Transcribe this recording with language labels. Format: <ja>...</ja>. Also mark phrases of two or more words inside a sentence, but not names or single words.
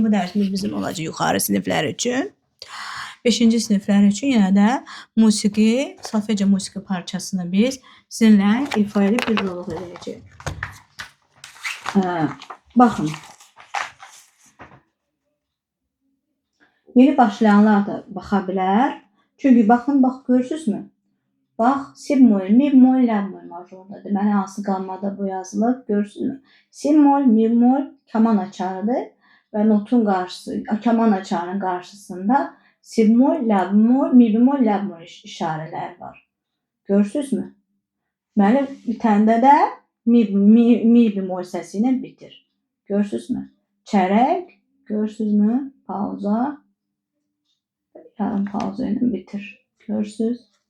<az>Bu dərsimiz bizim olacaq yuxarı siniflər üçün. 5-ci siniflər üçün yenə də musiqi, solfeca musiqi parçasını biz sizinlə ifa edib bir roluq edəcəyik. Baxın. Yeni başlayanlar da baxa bilər. Çünki baxın, bax görürsünüzmü? Bax, si bemol, mi bemol, la bemol majorunda. Deməli, hansı qamada bu yazılıb, görürsünüzmü? Si bemol, mi bemol kaman açarıdır və notun qarşısı, kaman açarının qarşısında si bemol, la bemol, mi bemol, la bemol işarələri var. Görürsünüzmü? Deməli, bitəndə də mi bemol səsi ilə bitir. Görürsünüzmü? Çərək, görürsünüzmü? Pauza. Yarım pauza ilə bitir. Görürsünüz?</az>